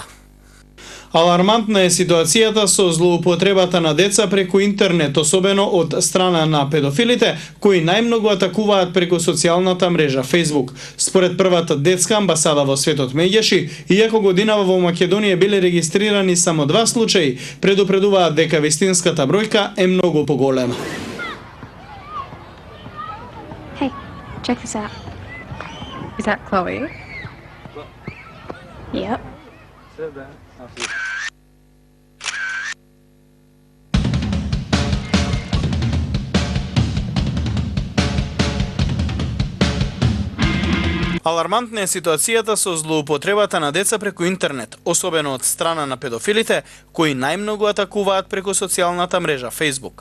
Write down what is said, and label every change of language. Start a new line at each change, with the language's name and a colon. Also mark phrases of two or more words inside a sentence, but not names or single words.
Macedonian: Алармантна е ситуацијата со злоупотребата на деца преку интернет, особено од страна на педофилите, кои најмногу атакуваат преку социјалната мрежа Facebook. Според првата детска амбасада во светот меѓаши, иако годинава во Македонија биле регистрирани само 2 случаи, предупредуваат дека вистинската бројка е многу поголема.
English: Hey, check this out. Is that Chloe? Yep.
Macedonian: Алармантна е ситуацијата со злоупотребата на деца преку интернет, особено од страна на педофилите, кои најмногу атакуваат преку социјалната мрежа Facebook.